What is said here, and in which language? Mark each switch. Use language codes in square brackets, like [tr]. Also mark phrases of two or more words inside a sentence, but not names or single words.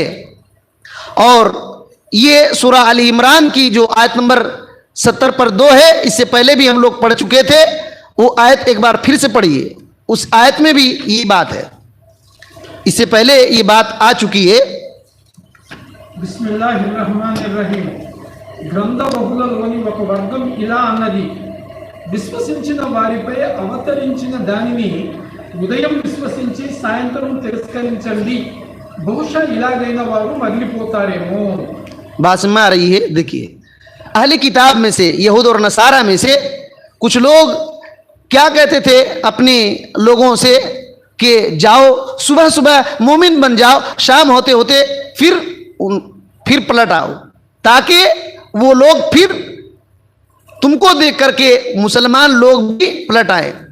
[ur] اور یہ سورہ آل عمران کی جو آیت نمبر 70 پر 2 ہے, اس سے پہلے بھی ہم لوگ پڑھ چکے تھے. وہ آیت ایک بار پھر سے پڑھیے. اس آیت میں بھی یہ بات ہے, اس سے پہلے یہ بات آ چکی ہے. [ar] بسم اللہ الرحمن الرحیم. [te] గ్రంథ బహుళలోని ఒక వర్గం ఇలా అన్నది, విశ్వసించిన వారిపై అవతరించిన దానిని ఉదయం విశ్వసించి సాయంత్రం తిరస్కరించండి, బహుశా ఇలాగైన వారు మరలిపోతారేమో. [ur] بات سمجھ آ رہی ہے؟ دیکھیے, اہل کتاب میں سے, یہود اور نصارہ میں سے کچھ لوگ کیا کہتے تھے اپنے لوگوں سے کہ جاؤ صبح مومن بن جاؤ, شام ہوتے ہوتے پھر پلٹ آؤ, تاکہ وہ لوگ پھر تم کو دیکھ کر کے مسلمان لوگ بھی پلٹ آئے.